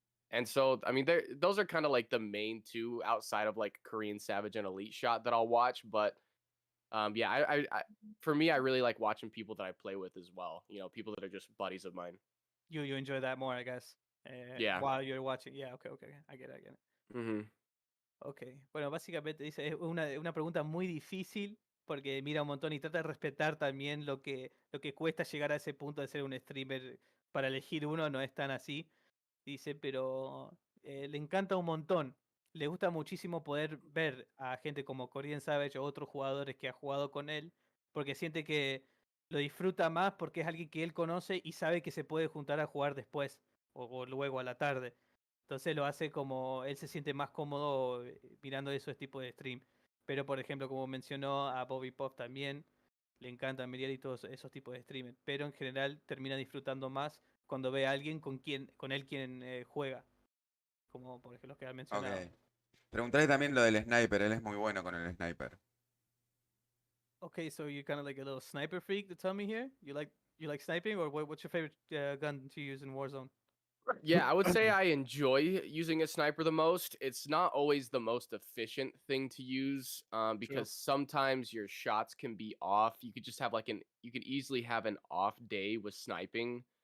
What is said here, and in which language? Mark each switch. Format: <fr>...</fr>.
<en>And so I mean, those are kind of like the main two outside of like Korean Savage and Elite Shot that I'll watch. But yeah, for me, I really like watching people that I play with as well. People that are just buddies of mine. You enjoy that more, I guess. Yeah. While you're watching. Yeah. Okay. Okay. I get it. I get it. Hmm.</en> <es>Ok, bueno, básicamente dice, es una pregunta muy difícil porque mira un montón y trata de respetar también lo que cuesta llegar a ese punto de ser un streamer. Para elegir uno no es tan así, dice, pero le encanta un montón. Le gusta muchísimo poder ver a gente como Korean Savage o otros jugadores que ha jugado con él, porque siente que lo disfruta más porque es alguien que él conoce y sabe que se puede juntar a jugar después o luego a la tarde. Entonces lo hace como él se siente más cómodo mirando esos tipos de stream. Pero por ejemplo, como mencionó a Bobby Pop también, le encanta mirar y todos esos tipos de streamers. Pero en general termina disfrutando más cuando ve a alguien con él quien juega. Como por ejemplo los que han ok. mencionado. Preguntaré también lo del sniper, él es muy bueno con el sniper.</es> <en>Okay, so you're kind of like a little sniper freak to tell me here? You like sniping or what's your favorite gun to use in Warzone? Yeah, I would say I enjoy using a sniper the most. It's not always the most efficient thing to use True. because sometimes your shots can be off. You could just have you could easily have an off day with sniping.</en>